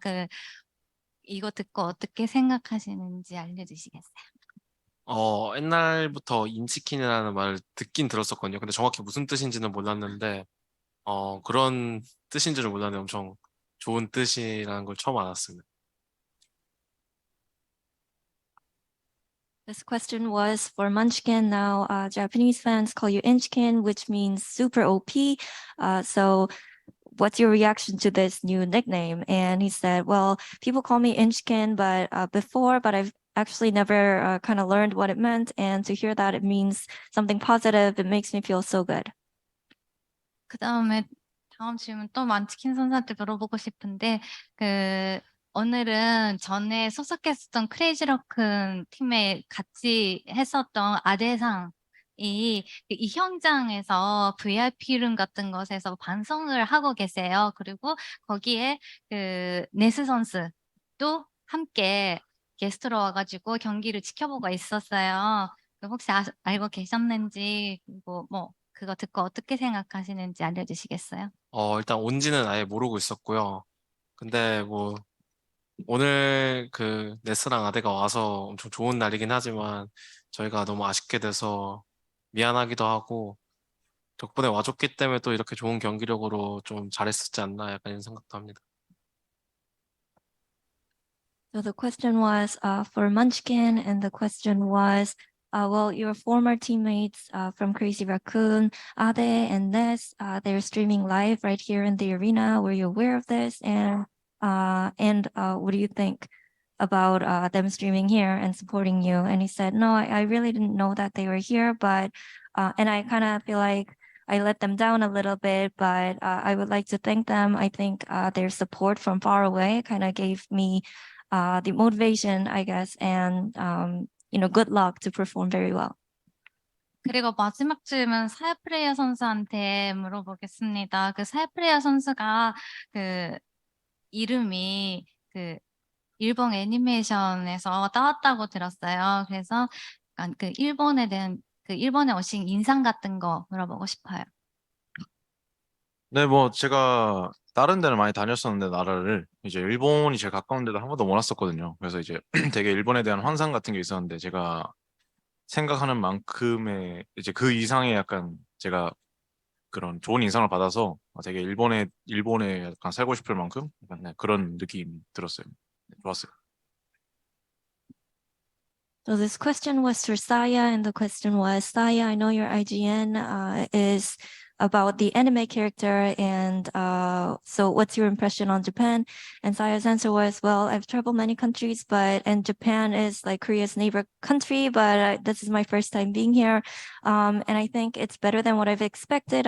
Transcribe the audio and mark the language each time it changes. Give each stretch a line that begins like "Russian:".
Korean: 그 이거 듣고 어떻게 생각하시는지 알려주시겠어요? 옛날부터 인치킨이라는 말을 듣긴 들었었거든요. 근데 정확히 무슨 뜻인지는 몰랐는데, 그런 뜻인 줄은 몰랐는데 엄청 좋은 뜻이라는 걸 처음 알았습니다.
English: This question was for Munchkin. Now, Japanese fans call you Inchkin, which means super OP. So what's your reaction to this new nickname? And he said, well, people call me Inchkin, but I've actually never kind of learned what it meant. And to hear that it means something positive, it makes me feel so good.
Korean: 다음 질문 또 만치킨 선수한테 물어보고 싶은데 오늘은 전에 소속했었던 크레이지 럭큰 팀에 같이 했었던 아대상이 이 현장에서 VIP룸 같은 것에서 방송을 하고 계세요. 그리고 거기에 네스 선수도 함께 게스트로 와가지고 경기를 지켜보고 있었어요. 혹시 알고 계셨는지 그리고 그거 듣고 어떻게 생각하시는지 알려주시겠어요? 일단 온지는 아예 모르고 있었고요. 근데 오늘 그 네스랑 아데가 와서 엄청 좋은 날이긴 하지만 저희가 너무 아쉽게 돼서 미안하기도 하고 덕분에 와줬기 때문에 또 이렇게 좋은 경기력으로 좀 잘했었지 않나 약간 이런 생각도 합니다.
English: So the question was for Munchkin, and the question was, well, your former teammates from Crazy Raccoon, Ade and Ness, they're streaming live right here in the arena. Were you aware of this? And what do you think about them streaming here and supporting you? And he said, no, I really didn't know that they were here, but and I kind of feel like I let them down a little bit, but I would like to thank them. I think their support from far away kind of gave me the motivation, I guess, and good luck to perform very well.
Korean: 그리고 마지막 질문 사야프레이어 선수한테 물어보겠습니다. 그 사야프레이어 선수가 이름이 일본 애니메이션에서 따왔다고 들었어요. 그래서 약간 일본에 대한 일본에 오신 인상 같은 거 물어보고 싶어요. 네, 제가 다른 데는 많이 다녔었는데 나라를 이제 일본이 제일 가까운 데도 한 번도 못 왔었거든요. 그래서 이제 되게 일본에 대한 환상 같은 게 있었는데 제가 생각하는 만큼의 이제 그 이상의 약간 제가 그런 좋은 인상을 받아서 되게 일본에 약간 살고 싶을 만큼 약간 그런 느낌이 들었어요. 좋았어요.
English: So this question was for Saya, and the question was, Saya, I know your IGN is about the anime character, and so what's your impression on Japan? And Saya's answer was, well, I've traveled many countries, and Japan is like Korea's neighbor country, but this is my first time being here, and I think it's better than what I've expected.